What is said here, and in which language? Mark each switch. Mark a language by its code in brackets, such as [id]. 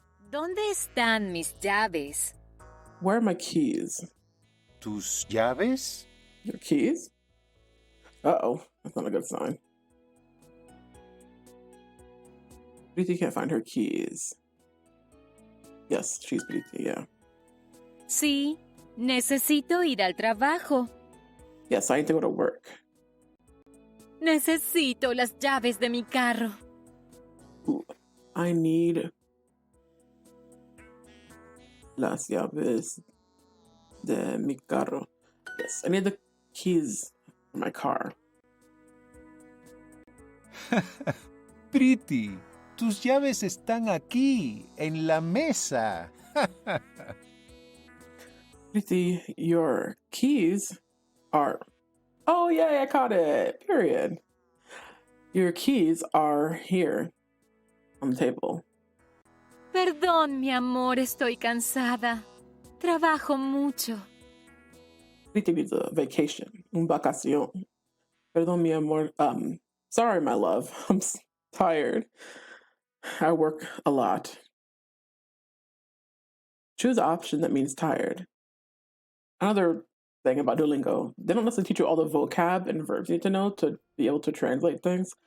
[es] ¿Dónde están mis llaves? [en] Where are my keys? [es] ¿Tus llaves? [en] Your keys? Uh-oh, that's not a good sign. Pretty can't find her keys. Yes, she's Pretty, yeah. [es] Sí, necesito ir al trabajo. [en] Yes, I need to go to work. [es] Necesito las llaves de mi carro. [en] Ooh, I need [es] las llaves de mi carro. [en] Yes, I need the keys for my car. [es] Pretty, tus llaves están aquí, en la mesa. [en] Pretty, your keys are... Oh, yay, I caught it. Period. Your keys are here on the table. [es] Perdón, mi amor, estoy cansada. Trabajo mucho. [en] Pretty needs a vacation. [es] Un vacación. Perdón, mi amor. [en] Sorry, my love. I'm tired. I work a lot. Choose the option that means tired. Another thing about Duolingo, they don't necessarily teach you all the vocab and verbs you need to know to be able to translate things.